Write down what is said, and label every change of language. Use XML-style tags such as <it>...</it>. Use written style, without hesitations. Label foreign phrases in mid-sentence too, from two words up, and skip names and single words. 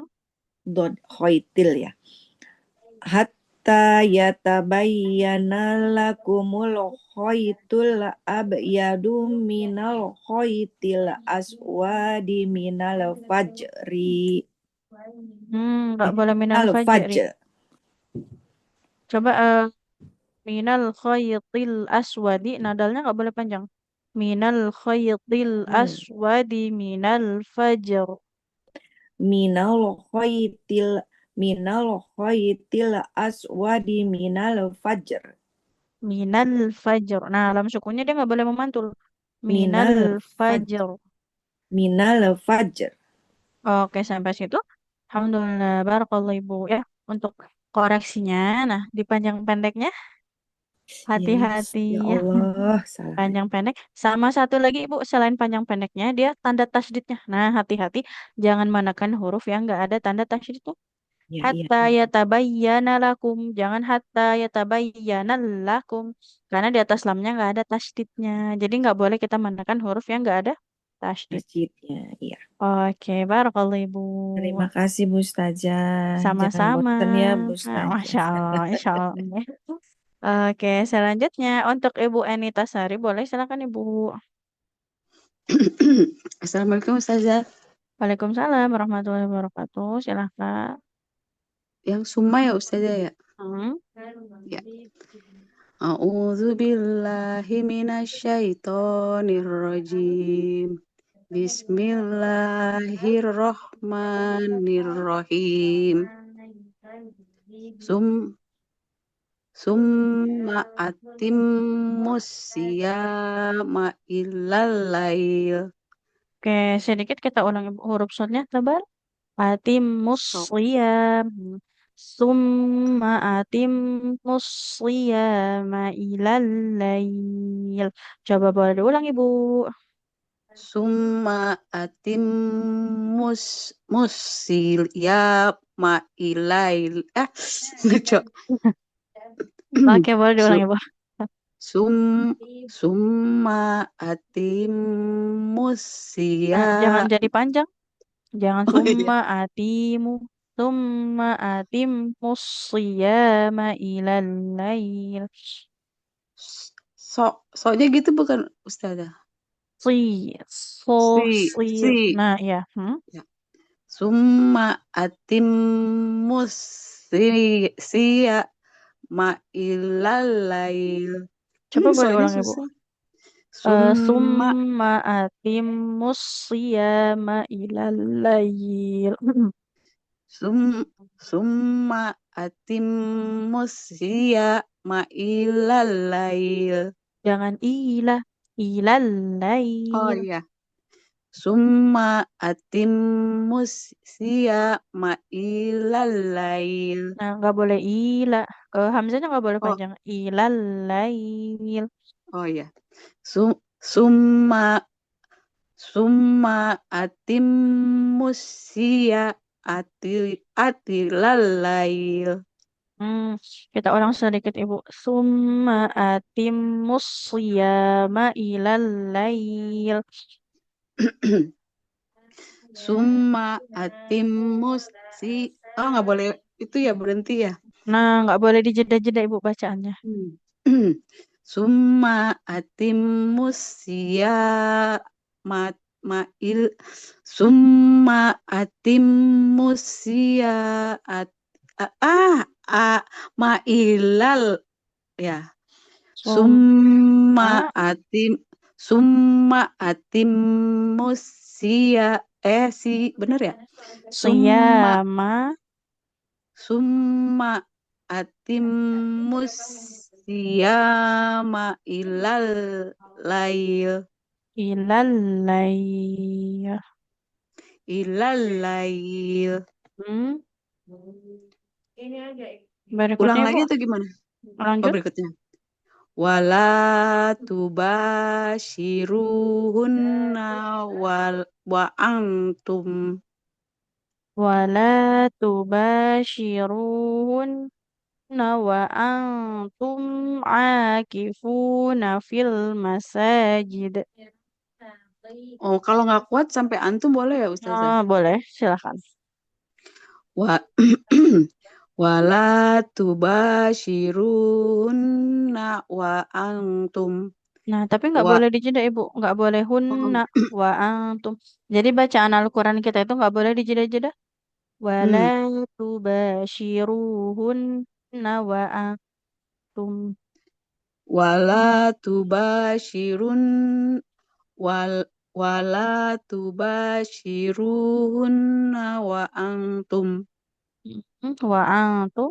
<ar>Dot khaytil ya. حتى يتبين لكم الخيط الأبيض من الخيط الأسود من الفجر.</ar> <id>Nggak boleh minal</id> <ar>Minal fajri. fajr. Coba من الخيط الأسود.</ar> <id>Nadalnya nggak boleh panjang.</id> <ar>من الخيط الأسود من الفجر. من الخيط من الخيط الأسود من الفجر. من الفجر.</ar> <id>Nah, lam sukunnya dia nggak boleh memantul.</id> <ar>Minal من الفجر. fajr. من الفجر.</ar> <id>Oke, sampai situ. Alhamdulillah, barakallah Ibu ya. Untuk koreksinya, nah di panjang pendeknya, Yes, hati-hati ya ya. Allah, salah. Panjang pendek. Sama satu lagi Ibu, selain panjang pendeknya, dia tanda tasdidnya. Nah, hati-hati. Jangan manakan huruf yang nggak ada tanda tasdidnya. Ya, iya.</id> <ar>حتى يتبين لكم. Jangan حتى يتبين لكم.</ar> <id>Karena di atas lamnya nggak ada tasdidnya. Jadi nggak boleh kita manakan huruf yang nggak ada tasdid. Masjidnya, iya. Oke, barakallah Ibu. Terima kasih Bu Ustazah. Jangan Sama-sama. bosan ya Bu Nah, Masya Ustazah. Allah,</id> <ar>إن شاء الله.</ar> <id>Oke, selanjutnya untuk Ibu Enita Sari, boleh silakan Ibu. Assalamualaikum Ustazah.</id> <ar>وعليكم السلام ورحمة الله وبركاته.</ar> <id>Silakan. Yang summa ya Ustazah ya. Hmm. Ya.</id> <ar>أعوذ بالله من الشيطان الرجيم. Bismillahirrahmanirrahim. ثم ثم أتموا الصيام إلى الليل.</ar> <id>Oke, sedikit kita ulang Ibu. Huruf shortnya tebal.</id> <ar>Atimus</ar> <id>So,</id> <ar>siyam. ثم أتموا الصيام إلى الليل.</ar> <id>Coba boleh diulang Ibu.</id> <ar>ثم أتموا الصيام إلى الليل.</ar> <id>Ngaco. Oke, boleh diulang Su- Ibu.</id> <ar>ثم ثم أتموا</ar> <id>Nah, jangan</id> <ar>siyama.</ar> <id>jadi panjang. Jangan Oh iya.</id> <ar>ثم أتموا ثم أتموا الصيام إلى الليل.</ar> <id>Soalnya gitu bukan Ustazah. Si, so, si. Si. Nah, ya. Ya.</id> <ar>ثم أتموا الصيام إلى الليل.</ar> <id>Coba boleh Soalnya ulang Ibu. susah.</id> <ar>Summa ثم أتموا الصيام إلى الليل. ثم ثم أتموا الصيام إلى الليل. Jangan إلى إلى</ar> <id>Oh</id> <ar>lail.</ar> <id>iya.</id> <ar>ثم أتموا الصيام إلى الليل.</ar> <id>Nah, nggak boleh ilah. Hamzanya nggak boleh Oh,</id> <ar>panjang. إلى الليل.</ar> <id>oh iya.</id> <ar>ثم ثم أتموا إلى الليل.</ar> <id>Hmm, kita ulang sedikit Ibu.</id> <ar>ثم أتموا الصيام إلى الليل. ثم أتموا</ar> <id>oh nggak boleh itu ya berhenti ya. Nah, nggak boleh dijeda-jeda Ibu bacaannya. Hmm.</id> <ar>Summa atimmus ma mail Summa atimmus at, mailal ya. Summa Summa أتم ثم أتموا ص</ar> <id>bener ya?</id> <ar>Summa siyama ثم أتموا الصيام إلى الليل إلى الليل. إلى الليل. Hmm.</ar> <id>Ulang Berikutnya Ibu lagi atau gimana? Oh lanjut. berikutnya.</id> <ar>ولا تباشروهن وأنتم ولا تباشروهن وأنتم عاكفون في المساجد.</ar> <id>Oh, kalau nggak kuat sampai antum boleh ya Ustazah? Boleh, silakan.</id> <ar>و ولا تباشروهن وأنتم</ar> <id>Nah, tapi nggak</id> <ar>wa</ar> <id>boleh dijeda, Ibu. Nggak boleh</id> <ar>هن وأنتم.</ar> <id>Jadi bacaan Al-Quran kita itu nggak boleh dijeda-jeda.</id> <ar>Wala hmm, تباشروهن وأنتم. ولا تباشرون ول ولا تباشروهن وأنتم.</ar>